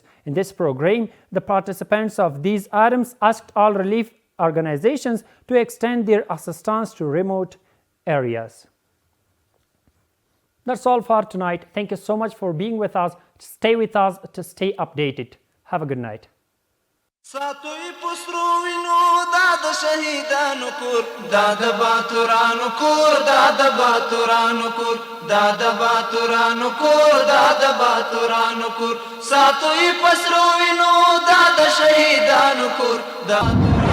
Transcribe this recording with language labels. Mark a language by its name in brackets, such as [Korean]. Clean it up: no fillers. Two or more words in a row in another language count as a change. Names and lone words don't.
[English] In this program, the participants of these items asked all relief organizations to extend their assistance to remote areas. That's all for tonight. Thank you so much for being with us. Stay with us to stay updated. Have a good night. [Pashto] ساتوی پسرو وینو دا د شهیدانو کور دا د باتورانو کور دا د باتورانو کور دا د باتورانو کور دا د باتورانو کور ساتوی پسرو وینو دا د شهیدانو کور دا